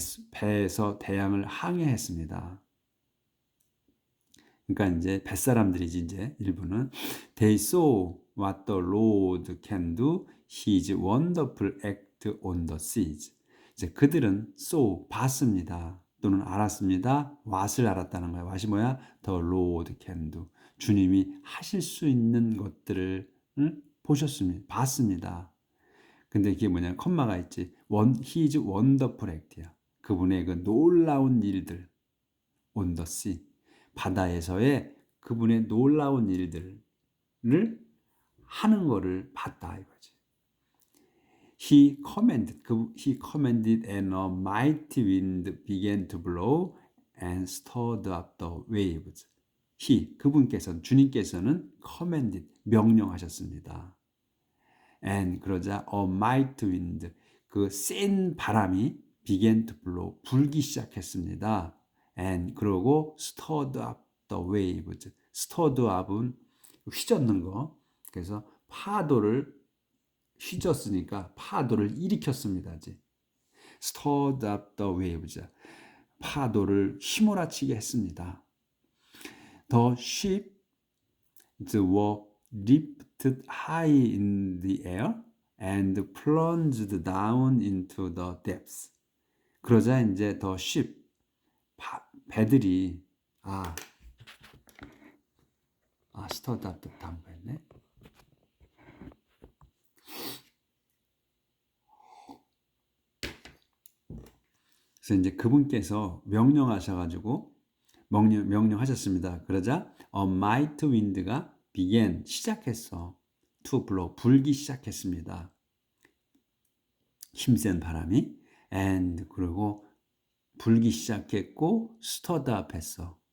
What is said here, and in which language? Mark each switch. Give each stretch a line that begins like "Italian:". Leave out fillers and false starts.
Korean: 배에서 대양을 항해했습니다. 그러니까 이제 뱃사람들이지 이제 일부는
English: They saw what the Lord can do, His wonderful act on the seas.
Korean: 이제 그들은
English: saw
Korean: 봤습니다. 또는 알았습니다. what을 알았다는 거야. what이 뭐야?
English: The Lord can do.
Korean: 주님이 하실 수 있는 것들을 보셨습니다. 봤습니다. 근데 이게 뭐냐? 컴마가 있지.
English: His wonderful act야.
Korean: 그분의 그 놀라운 일들
English: on the sea.
Korean: 바다에서의 그분의 놀라운 일들을 하는 거를 봤다 이거지.
English: He commanded and a mighty wind began to blow and stirred up the waves.
Korean: 그분께서는 주님께서는
English: commanded
Korean: 명령하셨습니다.
English: And
Korean: 그러자
English: a mighty wind
Korean: 그 센 바람이
English: began to blow
Korean: 불기 시작했습니다.
English: And
Korean: 그러고
English: stirred up the waves.
Korean: stirred up은 휘젓는 거. 그래서 파도를 휘젓으니까 파도를 일으켰습니다.
English: 이제. stirred up the waves.
Korean: 파도를 휘몰아치게 했습니다.
English: The ships were lifted high in the air and plunged down into the depths.
Korean: 그러자 이제
English: the ship
Korean: 배들이
English: stirred up
Korean: 다음 거였네. 그래서 이제 그분께서 명령하셔가지고 명령하셨습니다. 그러자
English: a mighty wind가 began
Korean: 시작했어.
English: to blow
Korean: 불기 시작했습니다. 힘센 바람이 and 그리고 불기 시작했고
English: stirred up
Korean: 했어.